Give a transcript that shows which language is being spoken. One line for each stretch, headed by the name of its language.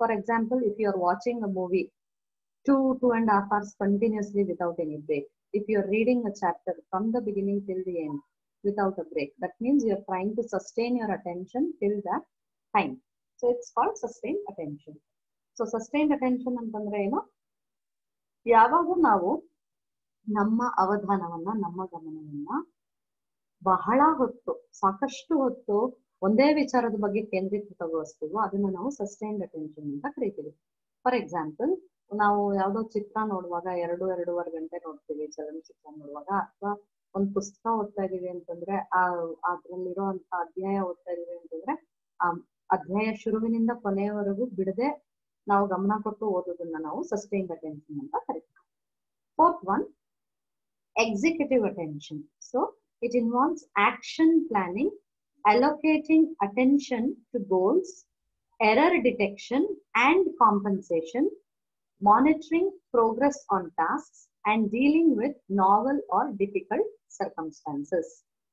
English: For example, if you are watching a movie 2.5 hours continuously without any break, if you are reading a chapter from the beginning till the end without a break, that means you are trying to sustain your attention till that time. So it's called sustained attention. So sustained attention
Kannada: ಅಂತಂದ್ರೆ ಏನು? ಯಾವಾಗ ನಾವು ನಮ್ಮ ಅವಧಾನವನ್ನ, ನಮ್ಮ ಗಮನವನ್ನ ಬಹಳ ಹೊತ್ತು, ಸಾಕಷ್ಟು ಹೊತ್ತು ಒಂದೇ ವಿಚಾರದ ಬಗ್ಗೆ ಕೇಂದ್ರೀಕೃತಗೊಳಿಸ್ತೀವೋ ಅದನ್ನ ನಾವು ಸಸ್ಟೈನ್ಡ್ ಅಟೆನ್ಷನ್ ಅಂತ ಕರಿತೀವಿ.
English: for example,
Kannada: ನಾವು ಯಾವ್ದೋ ಚಿತ್ರ ನೋಡುವಾಗ 2-2.5 ಗಂಟೆ ನೋಡ್ತೀವಿ ಚಲನಚಿತ್ರ ನೋಡುವಾಗ, ಅಥವಾ ಒಂದು ಪುಸ್ತಕ ಓದ್ತಾ ಇದೀವಿ ಅಂತಂದ್ರೆ ಅದ್ರಲ್ಲಿರುವಂತ ಅಧ್ಯಾಯ ಓದ್ತಾ ಇದೀವಿ ಅಂತಂದ್ರೆ ಆ ಅಧ್ಯಾಯ ಶುರುವಿನಿಂದ ಕೊನೆಯವರೆಗೂ ಬಿಡದೆ ನಾವು ಗಮನ ಕೊಟ್ಟು ಓದೋದನ್ನ ನಾವು ಸಸ್ಟೈನ್ಡ್ ಅಟೆನ್ಷನ್ ಅಂತ ಕರಿತೀವಿ.
English: Fourth one, executive attention. So it involves action planning, allocating attention to goals, error detection and compensation, monitoring progress on tasks, and dealing with novel or difficult circumstances.